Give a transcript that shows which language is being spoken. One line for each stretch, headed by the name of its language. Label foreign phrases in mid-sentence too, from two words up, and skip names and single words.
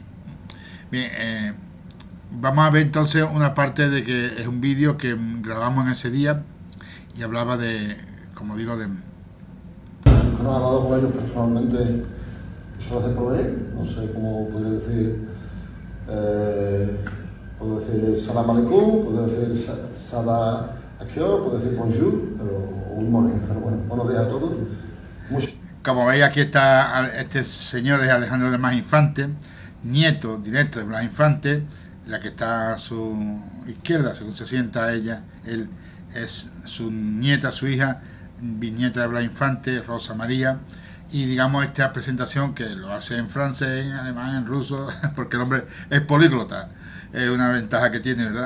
Spanish: Bien, vamos a ver entonces una parte de que es un vídeo que grabamos en ese día y hablaba de, como digo, de... No he hablado con ellos personalmente muchas veces por venir, no sé cómo podría decir, puedo decir
Arabic: السلام عليكم,
Spanish: puedo decir sada akior, puedo decir bonjour, pero
English: good morning,
Spanish: pero bueno, buenos días a todos. Como veis, aquí está este señor, es Alejandro del Mas Infante, nieto directo de Blas Infante, la que está a su izquierda, según se sienta ella, él es su nieta, su hija, bisnieta de Blas Infante, Rosa María, y digamos esta presentación que lo hace en francés, en alemán, en ruso, porque el hombre es políglota, es una ventaja que tiene, ¿verdad?